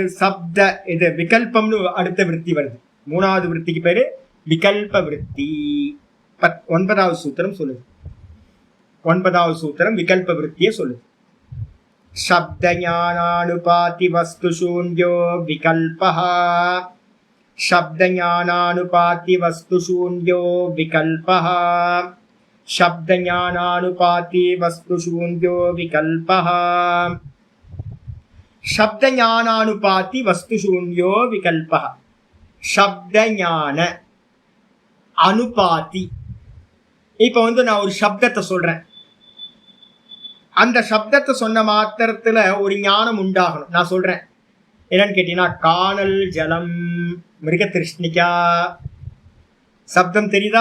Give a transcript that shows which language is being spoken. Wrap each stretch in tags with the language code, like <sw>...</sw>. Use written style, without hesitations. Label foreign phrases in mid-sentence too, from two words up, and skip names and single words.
<ta>சப்த இது விகல்பம்னு அடுத்த விருத்தி வருது. 3வது விருத்திக்கு பேரு விகல்ப விருத்தி. 9வது சூத்திரம் சொல்லுது. 9வது சூத்திரம் விகல்ப விருத்தியை சொல்லுது.</ta> <sa>शब्द ज्ञानानुपाती वस्तु शून्यो विकल्पः. शब्द ज्ञानानुपाति वस्तु शून्यो विकल्पः. शब्द ज्ञानानुपाति वस्तु शून्यो विकल्पः. शब्द ज्ञानानुपाति वस्तु शून्यो विकल्पः. शब्द ज्ञान அனுபாதி.</sa> <ta>இப்ப நான் ஒரு சப்தத்தை சொல்றேன், அந்த சப்தத்தை சொன்ன மாத்திரத்துல ஒரு ஞானம் உண்டாகணும். நான் சொல்றேன் என்னன்னு கேட்டீங்கன்னா காணல் ஜலம்</ta> <sa>मृग तृष्णिका.</sa> <ta>சப்தம் தெரியுதா?</ta>